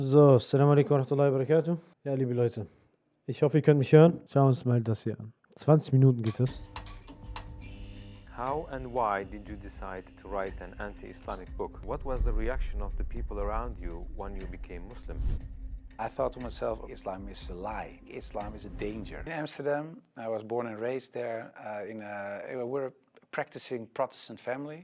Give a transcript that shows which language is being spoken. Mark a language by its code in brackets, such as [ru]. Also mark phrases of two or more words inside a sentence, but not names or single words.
[ar] So, السلام عليكم ورحمة الله وبركاته. [de] Ja, liebe Leute, ich hoffe, ihr könnt mich hören. Schauen wir uns mal das hier an. 20 Minuten geht es. [en] How and why did you decide to write an anti-Islamic book? What was the reaction of the people around you when you became Muslim? I thought to myself, Islam is a lie. Islam is a danger. In Amsterdam, I was born and raised there. We're a practicing Protestant family.